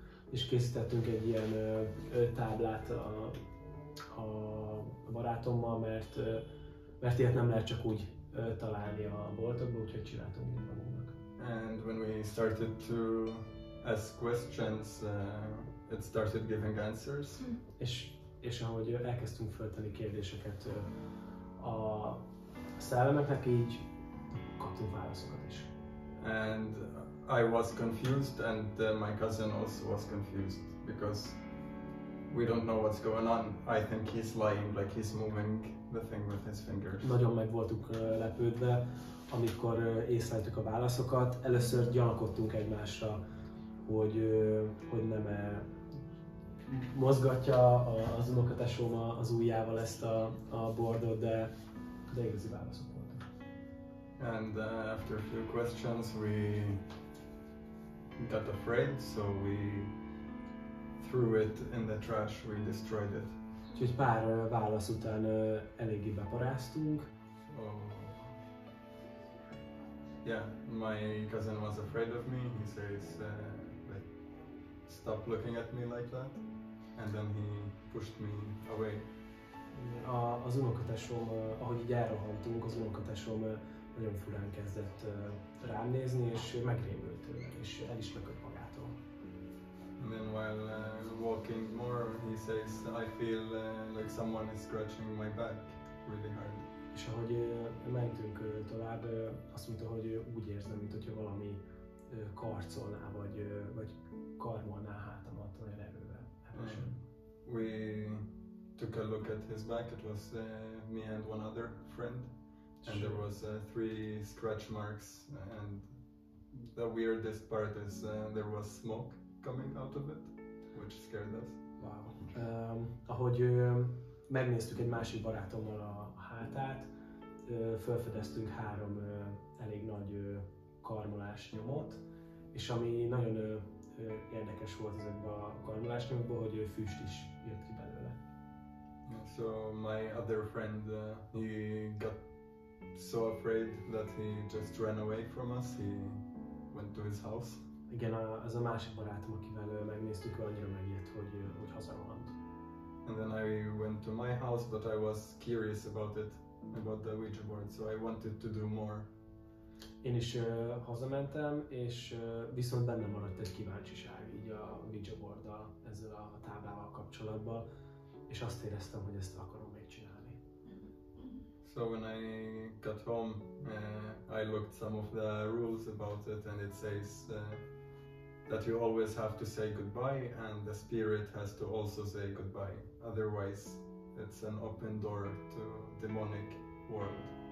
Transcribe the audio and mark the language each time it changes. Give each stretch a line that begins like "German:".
Hungarian: és készítettünk egy ilyen táblát a barátommal, mert ilyet nem lehet csak úgy találni a boltokban, úgyhogy csináltunk így magunknak.
English: And when we started to ask questions, it started giving answers.
Hungarian: És ahogy elkezdtünk föltenni kérdéseket a szellemeknek, így kaptunk válaszokat is.
English: And I was confused, and my cousin also was confused because we don't know what's going on. I think he's lying, like he's moving the thing with his fingers.
Hungarian: Nagyon meg voltunk lepődve, amikor észleltük a válaszokat. Először gyanakodtunk egymásra, hogy nem mozgatja az unokatesóm az ujjával ezt a boardot, de igazi válaszok voltak.
English: And after a few questions we got afraid, so we threw it in the trash, we destroyed it.
Hungarian: Úgyhogy pár válasz után eléggé beparáztunk.
English: So, yeah, my cousin was afraid of me. He says, like, stop looking at me like that. And then he pushed me away.
Hungarian: Az unokatesom, ahogy így elrohantunk, az unokatesom nagyon furán kezdett rám nézni, és megrémült tőle, és el is lökött magától.
English: And then while walking more, he says, I feel like someone is scratching my back really hard.
Hungarian: És ahogy mentünk tovább, azt mondta, hogy úgy érzem, mint hogyha valami karcolná, vagy karmolná hátamat olyan erővel.
English: We took a look at his back. It was me and one other friend, and there was 3 scratch marks, and the weirdest part is there was smoke coming out of it, which scared us. Wow.
Hungarian: Ahogy megnéztük egy másik barátommal a hátát, felfedeztünk 3 elég nagy karmolás nyomot, és ami nagyon érdekes volt ezekben a karmolás nyomokban, hogy füst is jött ki belőle.
English: So my other friend, he got so afraid that he just ran away from us. He went to his house.
Hungarian: Igen, az a másik barátom, akivel megnéztük, ő annyira megijedt, hogy hazarohant.
English: And then I went to my house, but I was curious about it, about the Ouija board, so I wanted to do more.
Hungarian: Én is hazamentem, és viszont bennem maradt egy kíváncsiság így a Ouija boarddal, ezzel a táblával kapcsolatban, és azt éreztem, hogy ezt akarom még csinálni.
English: So when I got home, I looked some of the rules about it, and it says that you always have to say goodbye, and the spirit has to also say goodbye. Otherwise, it's an open door to demonic world.